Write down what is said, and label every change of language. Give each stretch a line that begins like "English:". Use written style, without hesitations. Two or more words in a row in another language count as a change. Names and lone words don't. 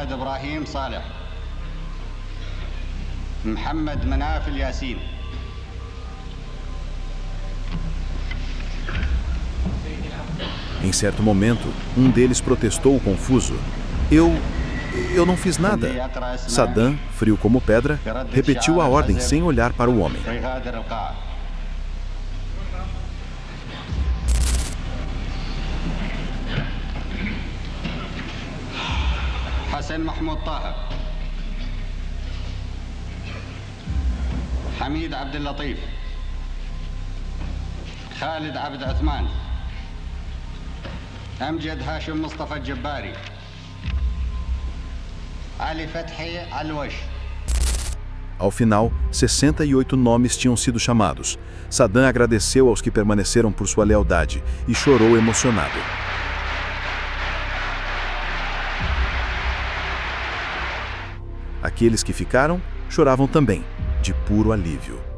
Portuguese: Em certo momento, um deles protestou confuso: Eu não fiz nada." Saddam, frio como pedra, repetiu a ordem sem olhar para o homem. Hassan Mahmoud Taha, Hamid Abdel Latif, Khalid Abd Uthman, Amjad Hashim Mustafa Jabbari, Ali Fathi Al-Wash. Ao final, 68 nomes tinham sido chamados. Saddam agradeceu aos que permaneceram por sua lealdade e chorou emocionado. Aqueles que ficaram choravam também, de puro alívio.